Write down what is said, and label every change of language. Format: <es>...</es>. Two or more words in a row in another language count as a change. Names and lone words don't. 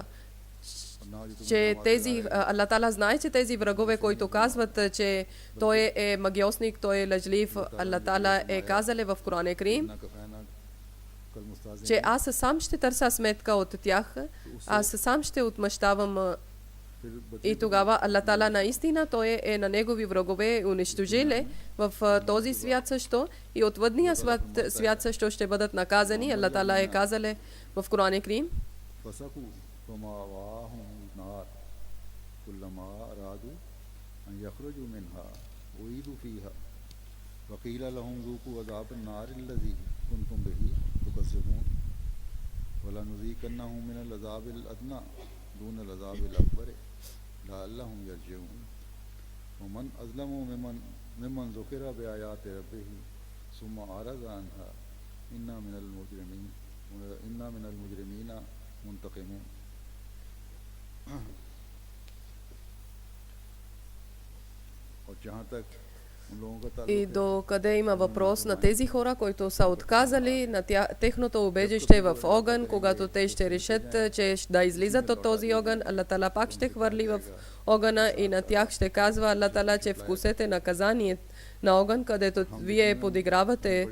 <bg>Че тези, Аллах Таала знае, че тези врагове, които казват, че той е магиосник, той е лъжлив, Аллах Таала е казал в Коран Карим, че аз сам ще търся сметка от тях, аз сам ще отмъщавам. И тогава Аллах Таала наистина той е на негови врагове унищожиле в този свят също и отвъдния свят също ще бъдат наказани. Аллах Таала е казал в Коран Карим,</bg> <ar>وقيل لهم ذوقوا عذاب النار الذي كنتم به تكذبون ولنذيقنهم من العذاب الأدنى دون العذاب الأكبر لعلهم يرجعون ومن أظلم ممن ذكر بآيات ربه ثم أعرض عنها إنا من المجرمين منتقمون.</ar> <ur>اور جہاں تک</ur> <bg>и до къде има въпрос на тези хора, които са отказали на техното убежище в огън, когато те ще решат, че да излизат от този огън, Аллах Таала пак ще хвърли в огъна и на тях ще казва Аллах Таала, че вкусете наказание на огън, където вие подигравате.</bg>